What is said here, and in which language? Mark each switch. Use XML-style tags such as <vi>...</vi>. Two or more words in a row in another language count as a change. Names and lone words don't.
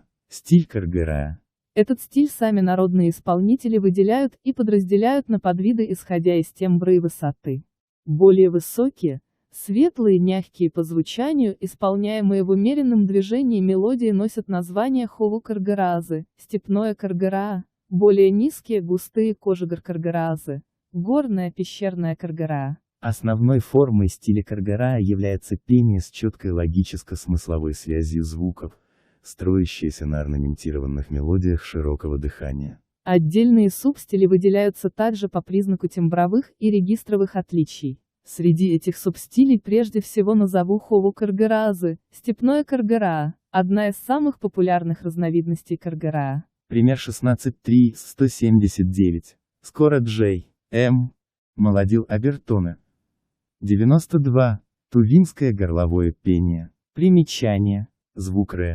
<ru>Стиль Каргара. Этот стиль сами народные исполнители выделяют и подразделяют на подвиды, исходя из тембра и высоты. Более высокие, светлые, мягкие по звучанию, исполняемые в умеренном движении мелодии носят название</ru> <tyv>холу-каргаразы,</tyv> <ru>степное каргара, более низкие, густые</ru> <tyv>кожегар-каргаразы,</tyv> <ru>горная пещерная каргара. Основной формой стиля Каргара является пение с четкой логическо-смысловой связью звуков, строящиеся на орнаментированных мелодиях широкого дыхания. Отдельные субстили выделяются также по признаку тембровых и регистровых отличий. Среди этих субстилей прежде всего назову</ru> <tyv>холу-каргаразы,</tyv> <ru>степное каргара, одна из самых популярных разновидностей каргара. Пример 16.3, 179. Скоро Джей, М. Молодил обертоны. 92. Тувинское горловое пение. Примечание. Звук ре.</ru>